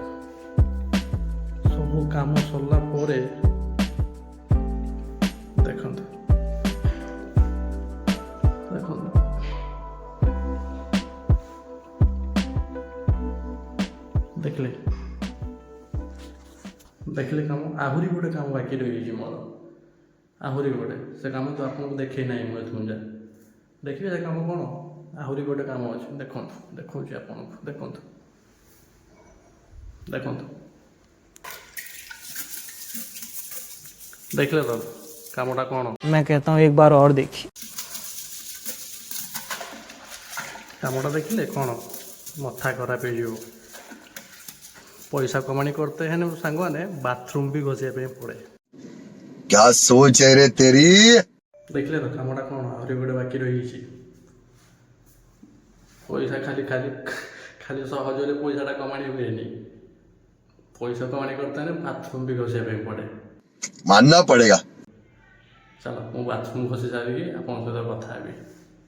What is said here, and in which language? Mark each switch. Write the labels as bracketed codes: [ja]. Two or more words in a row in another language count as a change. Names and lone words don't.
[or] ସବୁ କାମ ସରିଲା ପରେ ଦେଖନ୍ତୁ ଦେଖନ୍ତୁ ଦେଖିଲେ ଦେଖିଲେ କାମ ଆହୁରି ଗୋଟେ କାମ ବାକି ରହିଯାଇଛି ମୋର, ଆହୁରି ଗୋଟେ। ସେ କାମ ତ ଆପଣଙ୍କୁ ଦେଖେଇ ନାହିଁ ମୁଁ ଏଥୁଁ ଯା। ଦେଖିବେ ସେ କାମ କ'ଣ, ଆହୁରି ଗୋଟେ କାମ ଅଛି। ଦେଖନ୍ତୁ, ଦେଖାଉଛି ଆପଣଙ୍କୁ, ଦେଖନ୍ତୁ ଦେଖନ୍ତୁ ଦେଖିଲେ ତ କାମଟା କ'ଣ। [hi] मैं कहता हूँ एक बार और देखिए। [or] କାମଟା ଦେଖିଲେ କ'ଣ ମଥା ଖରାପ ହେଇଯିବ। ପଇସା କମାଣି [hi] करते हैं [or] ସାଙ୍ଗମାନେ ବାଥରୁମ୍ ବି ଘଷିବା ପାଇଁ ପଡ଼େ। [hi] क्या सोच है रे तेरी। [or] ଦେଖିଲେ ତ କାମଟା କ'ଣ ଆହୁରି ଗୋଟେ ବାକି ରହିଯାଇଛି। ପଇସା ଖାଲି ଖାଲି ଖାଲି ସହଜରେ ପଇସାଟା କମାଣି ହୁଏନି, ପଇସା କମାଣି [hi] करते हैं [or] ବାଥରୁମ୍ ବି ଘଷିବା ପାଇଁ ପଡ଼େ। [hi] मानना पड़ेगा। [or] ଚାଲ ମୁଁ ବାଥରୁମ୍ ଘଷି ସାରିକି ଆପଣଙ୍କ ସହିତ କଥା ହେବି।